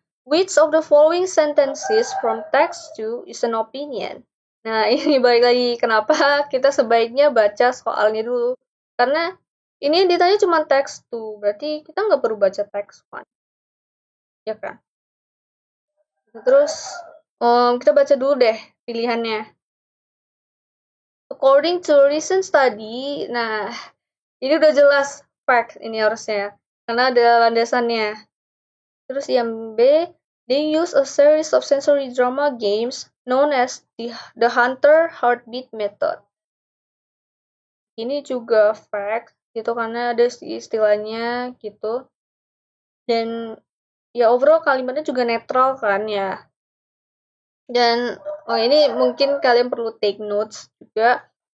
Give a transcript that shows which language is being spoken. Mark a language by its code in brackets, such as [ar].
[en] Which of the following sentences from text 2 is an opinion? [id] Nah, ini balik lagi kenapa kita sebaiknya baca soalnya dulu. Karena ini yang ditanya cuma text 2, berarti kita nggak perlu baca text 1. Ya kan? Terus, kita baca dulu deh pilihannya. [en] According to recent study, [id] nah, ini udah jelas fact ini harusnya. Karena ada landasannya. Terus yang B, [en] they use a series of sensory drama games known as the Hunter Heartbeat Method. [id] Ini juga fact gitu karena ada istilahnya gitu. Dan ya overall kalimatnya juga netral kan ya. Dan ini mungkin kalian perlu [en] take notes [id] juga.